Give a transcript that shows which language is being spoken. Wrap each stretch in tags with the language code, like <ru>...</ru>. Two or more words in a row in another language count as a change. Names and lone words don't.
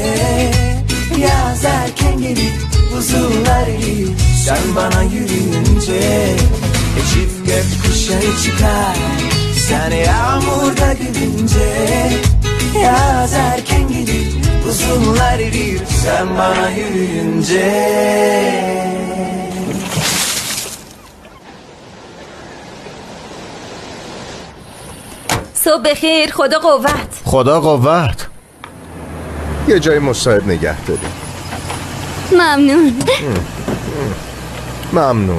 <tr>Yaz erken gelir buzullar erir sen bana yürüyünce. Çift gök kuşağı çıkar sen yağmurda gülünce. Yaz erken gelir buzullar erir sen bana yürüyünce.</tr> <fa>صبح بخیر. خدا قوت. خدا قوت. یه جای مساعد نگه داریم. ممنون.</fa>